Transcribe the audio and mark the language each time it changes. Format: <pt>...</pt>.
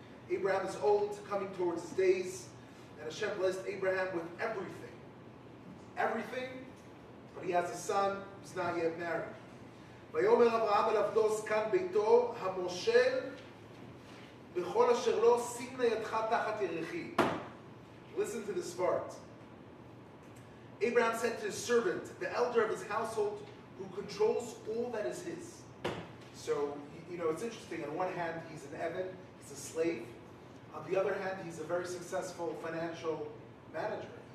<en>Abraham is old, coming towards his days, and Hashem blessed Abraham with everything. Everything, but he has a son who's not yet married.</en> <he>ויאמר אברהם אל עבדו זקן ביתו המושל בכל אשר לו שים לידך תחת ירכי.</he> <en>Listen to this part. Abraham said to his servant, the elder of his household, who controls all that is his. So, it's interesting. On one hand, he's an Eved, he's a slave. On the other hand, he's a very successful financial manager.</en>